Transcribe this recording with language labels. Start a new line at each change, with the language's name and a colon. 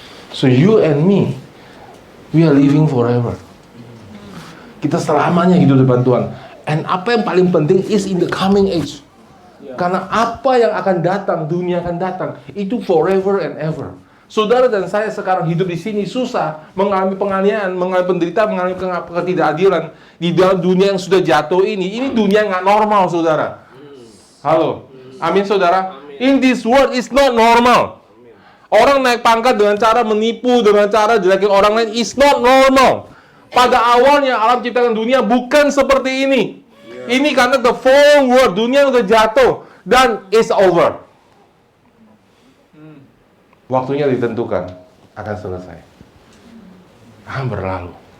English: So you and me, we are living forever.
Indonesian: Kita selamanya hidup depan Tuhan.
English: And
Indonesian: apa yang paling penting
English: is in the coming age.
Indonesian: Karena apa yang akan datang, dunia akan datang, itu
English: forever and ever.
Indonesian: Saudara dan saya sekarang hidup di sini susah, mengalami penganiayaan, mengalami penderitaan, mengalami ketidakadilan di dalam dunia yang sudah jatuh ini. Ini dunia nggak normal, saudara. Halo, amin, saudara.
English: In this world is not normal.
Indonesian: Orang naik pangkat dengan cara menipu, dengan cara jelekin orang lain
English: is not normal.
Indonesian: Pada awalnya alam ciptakan dunia bukan seperti ini. Ini karena
English: the fallen world,
Indonesian: dunia udah jatuh dan
English: is over.
Indonesian: Waktunya ditentukan, akan selesai, akan berlalu.